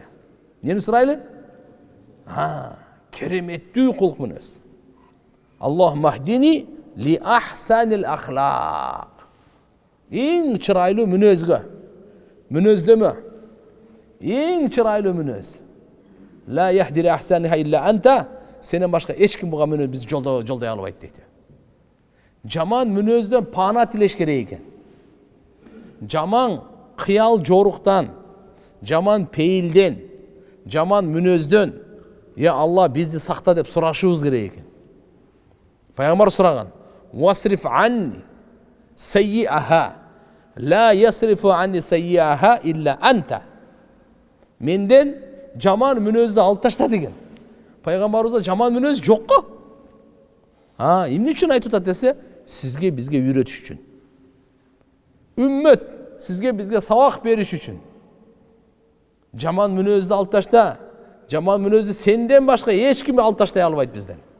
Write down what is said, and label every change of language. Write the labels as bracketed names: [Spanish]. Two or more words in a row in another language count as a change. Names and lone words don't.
[Kyrgyz] Нени сурайлы? Кереметтүү кулк мүнөз. [Arabic] اللهم اهدني لأحسن الأخلاق. [Kyrgyz] Эң чырайлуу мүнөзгө, мүнөздөмө, эң чырайлуу мүнөз. [Arabic] لا يهدي لأحسنها إلا أنت. [Kyrgyz] Сенен башка эч ким буга мүнөз биз жолдой албайт дейт. Жаман мүнөздөн пана тилеш керек экен. Жаман кыял жоруктан, жаман пейилден, жаман мүнөздөн я Алла бизди сакта деп сурашыбыз керек экен. Пайгамбар сураган: [Arabic] "واصرف عني سيئها لا يصرف عني سيئها إلا أنت." [Kyrgyz] Менден жаман мүнөздү алып ташта деген. Пайгамбарыбызда жаман мүнөз жок го. Эмне үчүн айтып атат десе, сизге бизге үйрөтүш үчүн. Үммөт сизге бизге сабак бериш үчүн. Жаман мүнөздү алып ташта. Жаман мүнөздү сенден башка эч ким алып таштай албайт бизден.